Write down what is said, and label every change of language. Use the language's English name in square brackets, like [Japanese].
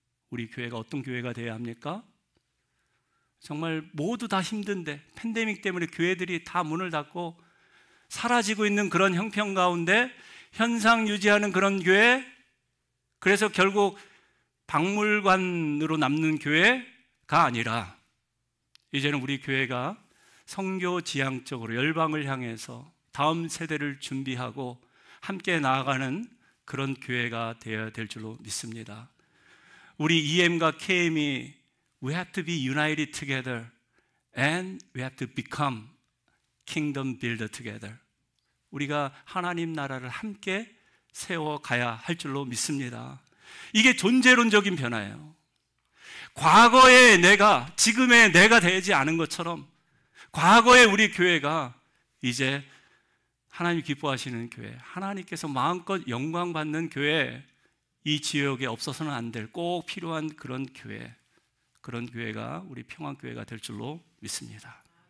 [Korean] 우리 교회가 어떤 교회가 되어야 합니까? 정말 모두 다 힘든데 팬데믹 때문에 교회들이 다 문을 닫고 사라지고 있는 그런 형편 가운데 현상 유지하는 그런 교회, 그래서 결국 박물관으로 남는 교회가 아니라 이제는 우리 교회가 선교지향적으로 열방을 향해서 다음 세대를 준비하고 함께 나아가는 그런 교회가 되어야 될 줄로 믿습니다. 우리 EM과 KM이 [English] We have to be united together and we have to become kingdom builder together. [Korean] 우리가 하나님 나라를 함께 세워가야 할 줄로 믿습니다. 이게 존재론적인 변화예요. 과거의 내가 지금의 내가 되지 않은 것처럼 과거의 우리 교회가 이제 하나님이 기뻐하시는 교회, 하나님께서 마음껏 영광 받는 교회, 이 지역에 없어서는 안 될 꼭 필요한 그런 교회, 그런 교회가 우리 평안교회가 될 줄로 믿습니다.